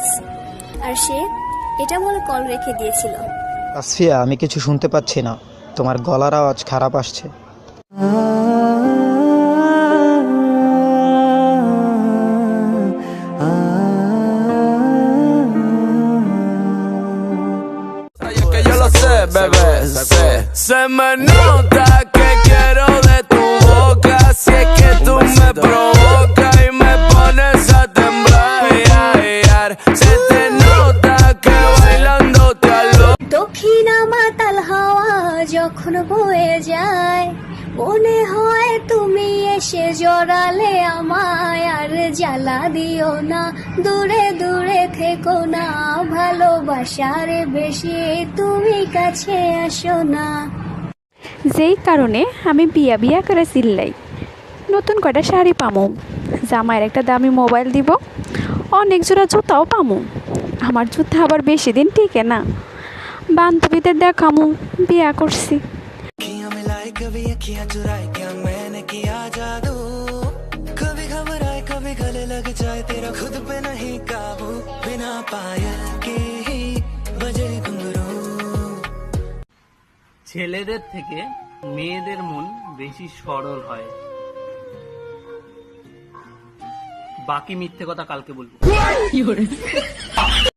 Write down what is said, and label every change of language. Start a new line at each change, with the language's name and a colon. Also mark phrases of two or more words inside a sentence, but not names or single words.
Bangla: আর সে এটা বলে কল রেখে দিয়েছিল। আসফিয়া, আমি কিছু শুনতে পাচ্ছি না, তোমার গলার আওয়াজ খারাপ আসছে।
Spanish: Bebé, se me nota que quiero de tu boca, si es que tú me provocas y me pones a temblar, se te nota que bailando te alo।
Bangla: দক্ষিণা মাতাল হাওয়া যখন বয়ে যায়, মনে হয় তুমি এসে জড়ালে আমায়, আর জ্বালা দিও না, দূরে দূরে থেকো না, ভালোবাসার বেশি তুমি কাছে আসো না। যেই কারণে আমি বিয়া বিয়া করে চিল্লাই, নতুন কটা শাড়ি পামু, জামাইয়ের একটা দামি মোবাইল দিব, অনেক জোড়া জুতাও পামু। আমার জুতা আবার বেশি দিন টিকে না, বান্ধবীদের দেখামু বিয়া করছি।
Hindi: कभी अखियां चुराए क्या मैंने किया जादू, कभी घबराए कभी गले लग जाए, तेरा खुद पे नहीं काबू, बिना पायल के ही बजे घुंघरू।
Bangla: ছেলেদের থেকে মেয়েদের মন বেশি সরল হয়, বাকি মিথ্যে কথা কালকে বলবো।